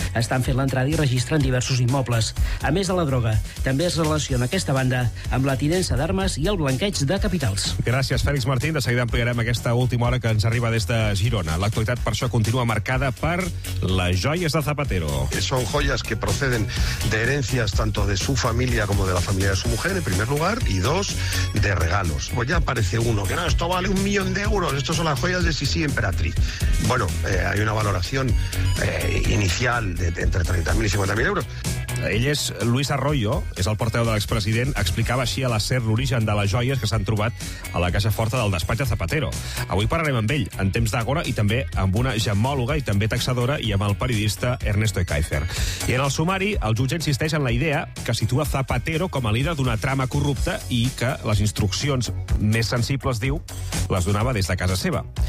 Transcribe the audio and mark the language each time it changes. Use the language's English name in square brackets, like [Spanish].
[Catalan] Estan fent l'entrada i registren diversos immobles. A més de la droga, també es relaciona aquesta banda amb la tinença d'armes i el blanqueig de capitals. Gràcies, Fèlix Martín. De seguida ampliarem aquesta última hora que ens arriba des de Girona. L'actualitat, per això, continua marcada per les joies de Zapatero. Són joies que proceden de herències [Spanish] tanto de su familia como de la familia de su mujer, en primer lugar, y dos, de regalos. Pues ya aparece uno, que no, esto vale 1 millón de euros, estos son las joyas de Sisi Emperatriz. Bueno, hay una valoración inicial de entre 30.000 y 50.000 euros. [Catalan] Ell és Luis Arroyo, és el portaveu de l'expresident, explicava així a la SER l'origen de les joies que s'han trobat a la caixa forta del despatx de Zapatero. Avui parlarem amb ell, en temps d'àgora, i també amb una gemmòloga i també taxadora, i amb el periodista Ernesto Ekaizer. I en el sumari, el jutge insisteix en la idea que situa Zapatero com a líder d'una trama corrupta i que les instruccions més sensibles, diu, les donava des de casa seva.